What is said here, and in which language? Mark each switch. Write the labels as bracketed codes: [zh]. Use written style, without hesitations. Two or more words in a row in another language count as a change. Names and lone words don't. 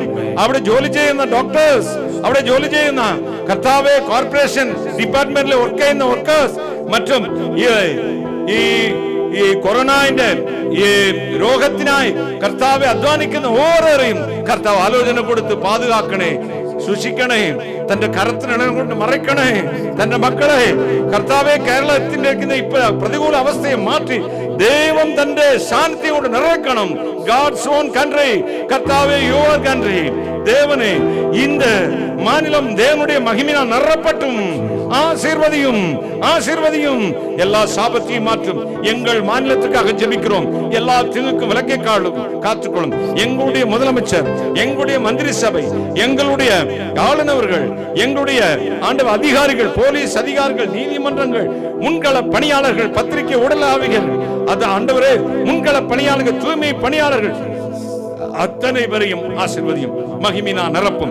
[ml] അവിടെ ജോലി ചെയ്യുന്ന ഡോക്ടേഴ്സ്, അവിടെ ജോലി ചെയ്യുന്ന കർത്താവെ കോർപ്പറേഷൻ ഡിപ്പാർട്ട്മെന്റിൽ വർക്ക് ചെയ്യുന്ന വർക്കേഴ്സ്, മറ്റും ഈ കൊറോണയുടെ ഈ രോഗത്തിനായി കർത്താവെ അധ്വാനിക്കുന്ന ഓരോരെയും കർത്താവ് ആലോചന കൊടുത്ത് പാതുകാക്കണേ, സൂക്ഷിക്കണേ. തന്റെ കരത്തിനിടം കൊണ്ട് മറയ്ക്കണേ തന്റെ മക്കളെ. കർത്താവെ, കേരളത്തിന്റെ ഇപ്പൊ പ്രതികൂല അവസ്ഥയെ മാറ്റി ദൈവം തന്റെ ശാന്തി കൊണ്ട് നിറയ്ക്കണം. [en] God's own country, കർത്താവെ, your country. [ta] தேவனே, இந்த மாநிலம் தேவனுடைய மகிமையால் நிரப்பட்டும். ஆசீர்வதியும், ஆசீர்வதியும். எல்லா சாபத்தையும் மாற்றும். எங்கள் மாநிலத்துக்காக ஜெபிக்கிறோம். எல்லா தீங்குக்கும் விலக்கை காத்துக்கொள்ளும். எங்களுடைய முதலமைச்சர், எங்களுடைய மந்திரி சபை, எங்களுடைய ஆளுநர்கள், எங்களுடைய ஆண்டவர் அதிகாரிகள், போலீஸ் அதிகாரிகள், நீதிமன்றங்கள், முன்கள பணியாளர்கள், பத்திரிகை உடலாவிகள், அது ஆண்டவரே, முன்கள பணியாளர்கள், தூய்மை பணியாளர்கள், அத்தனை பேரையும் ஆசீர்வதியும், மகிமையினா நிரப்பும்.